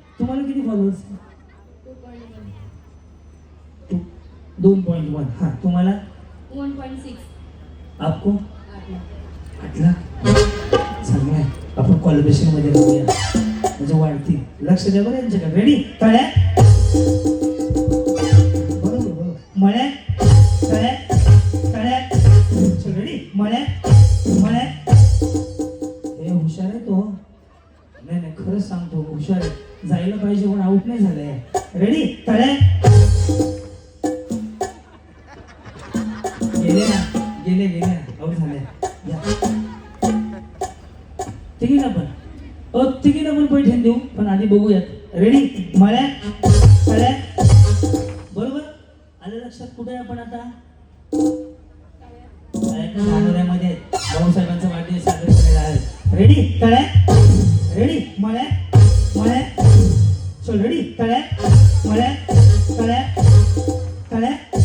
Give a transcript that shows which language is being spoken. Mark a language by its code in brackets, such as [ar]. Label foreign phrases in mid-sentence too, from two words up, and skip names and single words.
[mr] तुम्हाला किती फॉलोअर्स? 2.1. हा तुम्हाला? 1.6. आपको? 8 लाख. चांगलं आहे. आपण कॉलिब्रेशन मध्ये राहूया म्हणजे वाढतील. लक्ष द्या बरं यांच्याकडे. रेडी? तळ्या बरोबर बरोबर. मळ्या तळ्या तळ्या. रेडी? मळ्या मळ्या. हे हुशार आहे तो. नाही नाही खरंच सांगतो हुशार आहे. जायला पाहिजे पण आउट नाही झालंय. रेडी? तळ्या गेले ना गेले गेले आउट झाले. तिघींना पण तिघींना पण पैठण देऊ पण आधी बघूयात. रेडी? मळ्या तळ्या बरोबर. आलं लक्षात? कुठे आहे आपण आता? धानोऱ्यामध्ये भाऊसाहेबांचा वाढदिवस साजरा करायला आहे. रेडी? तळ्या रेडी? मळ्या मळ्या. चल रेडी? तळ्या मळ्या तळ्या तळ्या